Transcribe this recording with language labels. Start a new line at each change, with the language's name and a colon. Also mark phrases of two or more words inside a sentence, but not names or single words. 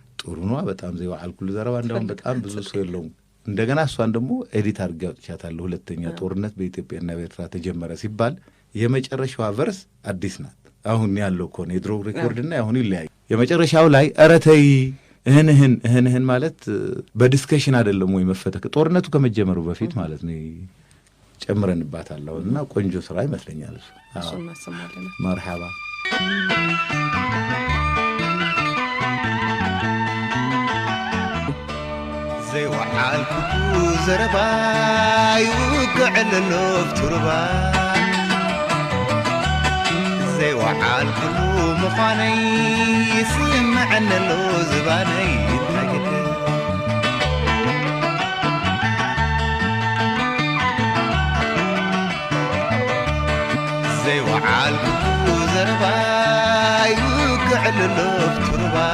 Amharic: ጥሩ ነው በጣም ዘይዋልኩ ዘረባ እንደውም በጣም ብዙ ሰው የለውም። እንደገና እሷን ደግሞ ኤዲት አድርጌ አውጥቻታለሁ። ሁለተኛ ጦርነት በኢትዮጵያና በኤርትራ ተጀመረ ሲባል የመጨረሻዋ ቨርስ አዲስ ናት። አሁን ያለው እኮ ነው የድሮ ሬኮርድና አሁን ይለያይ። የመጨረሻው ላይ ኧረ ተይ እህንህን ማለት በዲስከሽን አይደለም ወይ መፈተክ ጦርነቱ ከመጀመሩ በፊት ማለት ነው ጨምረንባታል እና ቆንጆ ስራ ይመስለኛል። እሱን ማሰማለን። መርሐባ
Tigrinya: ዘይዋዓል ኩሉ ዘረባ ይውግዕ ለሎፍ ትሩባ ዘይዋዓል ኩሉ ምዃነይ ይስምዐኒ ሎ ዝባነይ ይታገድ ዘይዋዓል ኩሉ ዘረባ ይውግዕ ለሎፍ ትሩባ